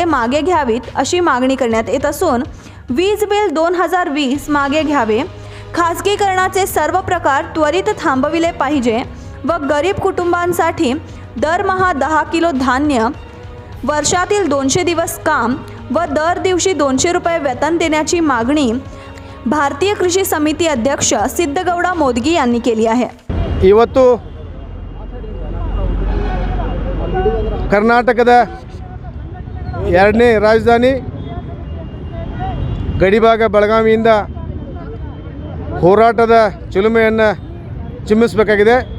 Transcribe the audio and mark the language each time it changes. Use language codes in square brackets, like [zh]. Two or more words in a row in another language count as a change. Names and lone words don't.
[mr] मागे घ्यावीत अशी मागणी करण्यात येत असून वीज बिल 2020 मागे घ्यावे, खाजगीकरणाचे सर्व प्रकार त्वरित थांबविले पाहिजे व गरीब कुटुंबांसाठी दरमहा 10 किलो धान्य, वर्षातील 200 दिवस काम व दर दिवशी 200 रुपये वेतन देण्याची मागणी भारतीय कृषी समिती अध्यक्ष सिद्धगौडा मोदगी यांनी केली आहे. [kn] ಇವತ್ತು ಕರ್ನಾಟಕದ ಎರಡನೇ ರಾಜಧಾನಿ ಗಡಿಭಾಗ ಬೆಳಗಾವಿಯಿಂದ ಹೋರಾಟದ ಚಿಲುಮೆಯನ್ನು ಚಿಮ್ಮಿಸಬೇಕಾಗಿದೆ.